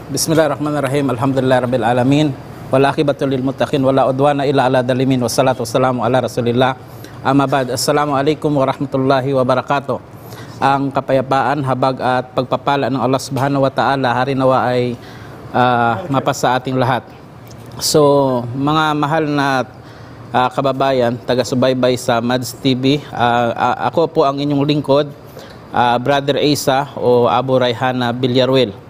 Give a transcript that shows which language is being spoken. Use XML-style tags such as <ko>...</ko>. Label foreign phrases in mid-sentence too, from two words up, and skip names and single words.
<ar>بسم الله الرحمن الرحيم. الحمد لله رب العالمين. والعاقبة للمتقين ولا عدوان إلا على الظالمين. والصلاة والسلام على رسول الله. أما بعد. السلام عليكم ورحمة الله وبركاته.</ar> <tl>Ang kapayapaan, habag at pagpapala ng Allah</tl> <ar>سبحانه وتعالى</ar> <tl>hari nawa ay mapasa ating lahat. So, mga mahal na kababayan, taga-subaybay sa Mads TV, ako po ang inyong lingkod, Brother Asa o Abu Rayhana Villarruel.</tl>